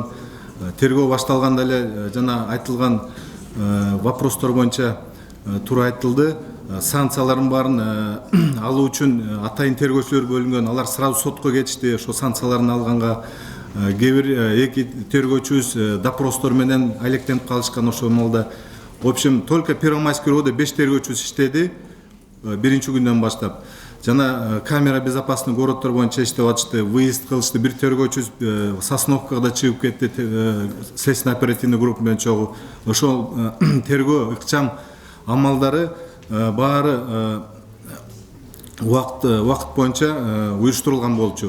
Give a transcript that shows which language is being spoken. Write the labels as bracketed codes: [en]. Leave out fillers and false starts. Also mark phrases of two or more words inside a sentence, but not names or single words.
[ky] Тергөө башталганда эле жана айтылган вопростор боюнча туура айтылды. Санкциялардын баарын алуу үчүн атайын тергөөчүлөр бөлүнгөн. Алар сразу сотко кетишти. Ошо санкцияларын алганга кээ бир эки тергөөчүбүз допростор менен алектенип калышкан ошол маалда. [ru] В общем, только [ky] Первомайский РООдо 5 тергөөчүбүз иштеди биринчи күндөн баштап. Жана [ru] камера безопасный городдор [ky] боюнча иштеп атышты, выезд кылышты. Бир тергөөчүбүз Сосновкага чыгып кетти, [ru] следственный оперативный группа [ky] менен чогуу. Ошол тергөө ыкчам амалдары баары убакыт боюнча уюштурулган болчу.